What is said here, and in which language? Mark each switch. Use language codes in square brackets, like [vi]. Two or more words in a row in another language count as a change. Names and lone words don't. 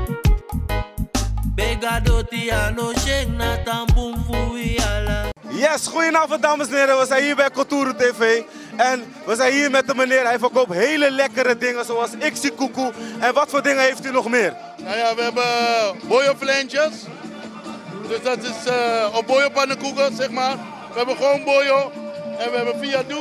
[nl] begadoti ano sheng, na tampum fui ala. Yes, goedenavond dames en heren. We zijn hier bij Cultuur TV. En we zijn hier met de meneer. Hij verkoopt hele lekkere dingen zoals Ixikoekoe. En wat voor dingen heeft u nog meer? Nou ja, we hebben boyo-flensjes. Dus dat is op boyo-pannenkoeken, zeg maar. We hebben gewoon boyo. En we hebben fiadu.